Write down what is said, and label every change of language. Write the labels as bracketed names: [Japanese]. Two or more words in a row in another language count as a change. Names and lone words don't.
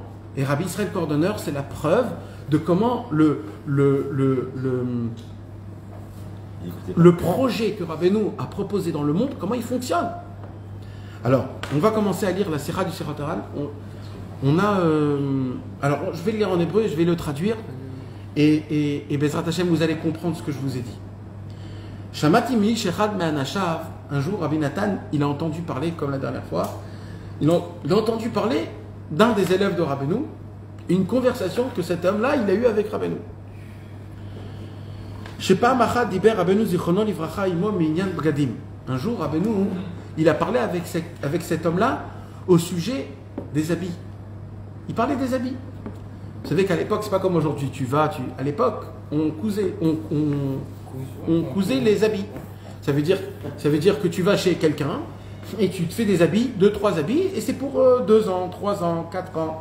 [French] Et Rabbi Israël Cordonneur, c'est la preuve de comment le projet que Rabbeinu a proposé dans le monde, comment il fonctionne. Alors, on va commencer à lire la Sikha du Sichot Haran. Alors, je vais le lire en hébreu, je vais le traduire. Et [Hebrew] בעזרת השם, [French] vous allez comprendre ce que je vous ai dit. [Hebrew] שמעתי מאחד מאנשיו. [French] Un jour, Rabbi Nathan, il a entendu parler, comme la dernière fois, il a entendu parler d'un des élèves de Rabbeinu, une conversation que cet homme-là, il a eue avec Rabbeinu. [Hebrew] שפעם אחת דיבר רבינו זכרונו לברכה עמו מענין בגדים. [French] Un jour, Rabbeinu, il a parlé avec cet homme-là au sujet des habits. Il parlait des habits. Vous savez qu'à l'époque, c'est pas comme aujourd'hui. À l'époque, on cousait les habits. Ça veut dire que tu vas chez quelqu'un et tu te fais des habits, 2-3 habits, et c'est pour 2 ans, 3 ans, 4 ans.